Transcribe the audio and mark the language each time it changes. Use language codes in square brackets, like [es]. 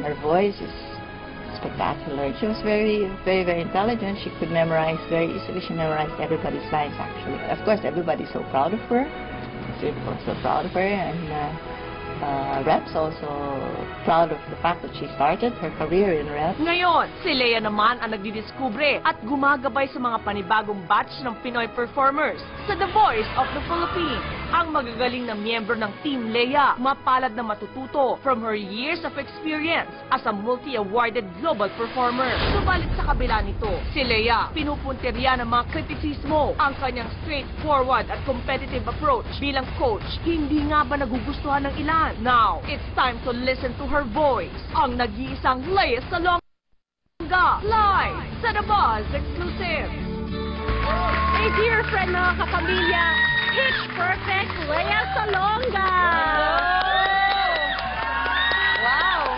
[en] Her voice is spectacular. She was very, very, very intelligent. She could memorize very easily. She memorized everybody's lines, actually. Of course, everybody's so proud of her. We're so proud of her, and Reps also proud of the fact that she started her career in Reps. [tl] Ngayon, si Lea naman ang nagdidiskubre at gumagabay sa mga panibagong batch ng Pinoy performers sa The Voice of the Philippines. Ang magagaling na miyembro ng Team Lea, mapalad na matututo [en] from her years of experience as a multi-awarded global performer. [tl] Subalit sa kabila nito, si Lea, pinupuntirya ng mga kritisismo ang kanyang straightforward at competitive approach bilang coach. Hindi nga ba nagugustuhan ng ilan? [en] Now, it's time to listen to her voice. [tl] Ang nag-iisang Lea Salonga, live sa The Buzz Exclusive. [en] Hey dear friend, [tl] mga kapamilya, [en] Pitch Perfect Lea Salonga! Wow!